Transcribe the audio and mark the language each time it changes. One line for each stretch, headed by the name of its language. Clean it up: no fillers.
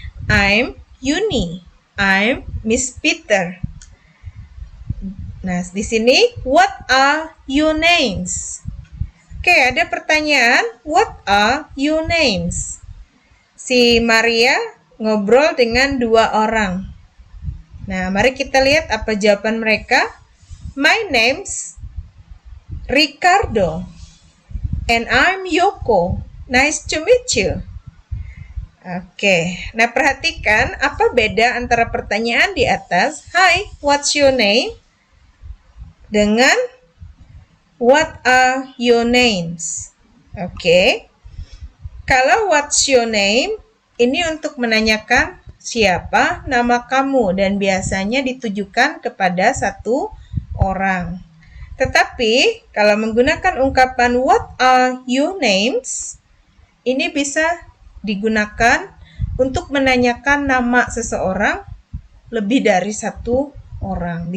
English: I'm Yuni. I'm Miss Peter.
Indonesian: Nah, di sini
English: what are your names? Oke,
Indonesian: ada pertanyaan,
English: what are your names?
Indonesian: Si Maria ngobrol dengan dua orang. Nah, mari kita lihat apa jawaban mereka.
English: My name's Ricardo and I'm Yoko. Nice to meet you.
Indonesian: Oke, nah perhatikan apa beda antara pertanyaan di atas,
English: Hi, what's your name?
Indonesian: Dengan
English: What are your names?
Indonesian: Oke. Kalau
English: what's your name,
Indonesian: ini untuk menanyakan siapa nama kamu dan biasanya ditujukan kepada satu orang. Tetapi kalau menggunakan ungkapan
English: what are your names,
Indonesian: ini bisa digunakan untuk menanyakan nama seseorang lebih dari satu orang.